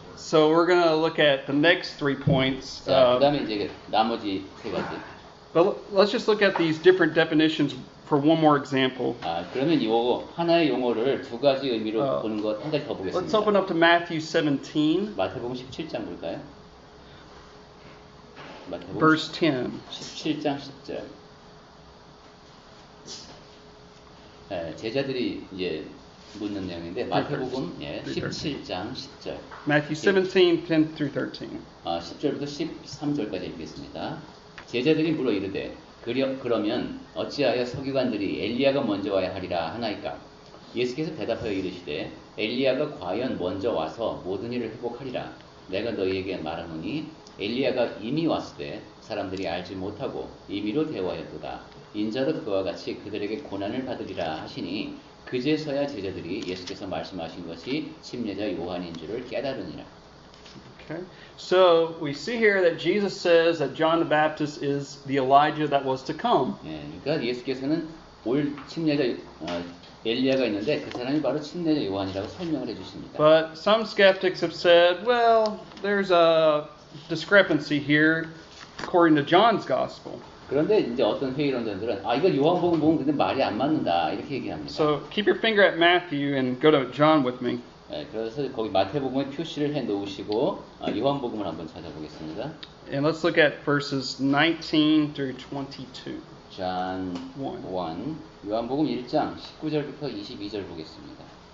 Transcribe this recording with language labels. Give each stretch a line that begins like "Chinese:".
English: So we're going to look at the next 3 points.
Korean: 자, 그다음에 이제 나머지 세 가지.
English: But let's just look at these different definitions for one more example.
Korean: 그러면 이 하나의 용어를 두 가지 의미로 보는 것 한 가지 더 보겠습니다.
English: Let's open up to Matthew 17,
Korean: 마태복음 17장 볼까요? 마태복음
English: verse 10.
Korean: 17장 10절. 네, 제자들이 이제 묻는 내용인데 마태복음 17장 10절.
English: Matthew 17, 10 through 13.
Korean: 10절부터 13절까지 읽겠습니다. 제자들이 물어 이르되 그러면 어찌하여 서기관들이 엘리야가 먼저 와야 하리라 하나이까? 예수께서 대답하여 이르시되 엘리야가 과연 먼저 와서 모든 일을 회복하리라. 내가 너희에게 말하노니 엘리야가 이미 왔을 때 사람들이 알지 못하고 임의로 대화하였도다. 인자도 그와 같이 그들에게 고난을 받으리라 하시니 그제서야 제자들이 예수께서 말씀하신 것이 침례자 요한인 줄을 깨달으니라.
English: Okay. So we see here that Jesus says that John the Baptist is the Elijah that was to come.
Korean: 예, 그러니까 예수께서는 올 침례자 엘리야가 있는데 그 사람이 바로 침례자 요한이라고 설명을 해주십니다.
English: But some skeptics have said, well, there's a discrepancy here according to John's Gospel.
Korean: 그런데 이제 어떤 회의론자들은 이거 요한복음 보면 근데 말이 안 맞는다 이렇게 얘기합니다.
English: So keep your finger at Matthew and go to John with me.
Korean: 네, 그래서 거기 마태복음에 표시를 해 놓으시고 요한복음을 한번 찾아보겠습니다.
English: And let's look at verses 19 through 22. John 1.
Korean: 요한복음 1장 19절부터 22절 보겠습니다.